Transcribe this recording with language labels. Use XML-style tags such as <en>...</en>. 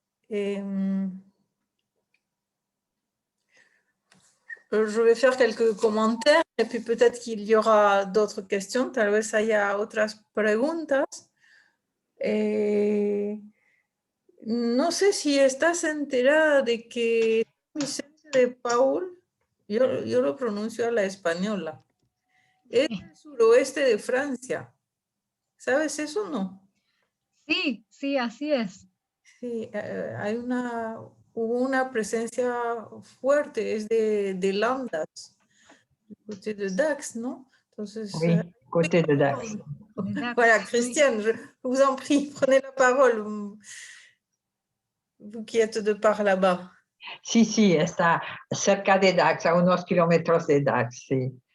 <fr>Et, je vais faire quelques commentaires et puis peut-être qu'il y aura d'autres questions,</fr> <es>tal vez haya otras preguntas. No sé si estás enterada de que Vicente de Paul, yo lo pronuncio a la española, es del suroeste de Francia. ¿Sabes eso o no? Sí, sí, así es. Sí, hubo una presencia fuerte, es de Landas,</es> <fr>côté de Dax,</fr> <es>¿no? Entonces,</es> <fr>Oui, côté de Dax. Voilà, Christiane, je vous en prie, prenez la parole, vous qui êtes de par là-bas.</fr> <es>Sí, sí, está cerca de Dax, a unos kilómetros de Dax, sí.</es>